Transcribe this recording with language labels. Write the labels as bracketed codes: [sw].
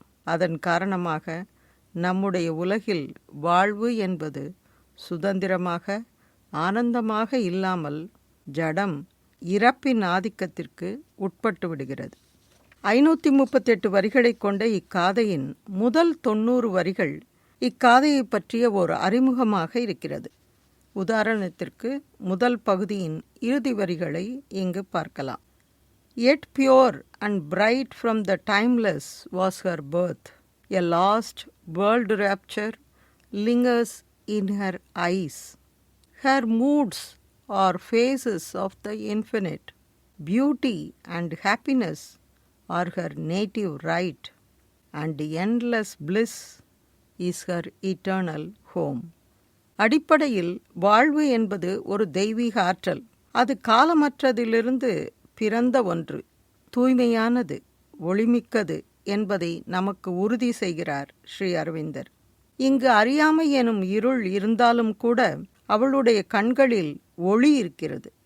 [ta] அதன் காரணமாக நம்முடைய உலகில் வாழ்வு என்பது சுதந்திரமாக, ஆனந்தமாக இல்லாமல் ஜடம், இறப்பின் ஆதிக்கத்திற்கு உட்பட்டு விடுகிறது. 538 வரிகளை கொண்ட இக்காதையின் முதல் 90 வரிகள் இக்காதையை பற்றிய ஒரு அறிமுகமாக இருக்கிறது. உதாரணத்திற்கு முதல் பகுதியின் இறுதி வரிகளை இங்கு பார்க்கலாம். [en] Yet pure and bright from the timeless was her birth. A lost world rapture lingers in her eyes. Her moods are phases of the infinite. Beauty and happiness are her native right, and endless bliss is her eternal home. [ta] அடிப்படையில் வாழ்வு என்பது ஒரு தெய்வீக ஆற்றல். அது காலமற்றதிலிருந்து பிறந்த ஒன்று, தூய்மையானது, ஒளிமிக்கது என்பதை நமக்கு உறுதி செய்கிறார் ஸ்ரீ அரவிந்தர். இங்கு அறியாமை எனும் இருள் இருந்தாலும் கூட அவளுடைய கண்களில் ஒளி இருக்கிறது.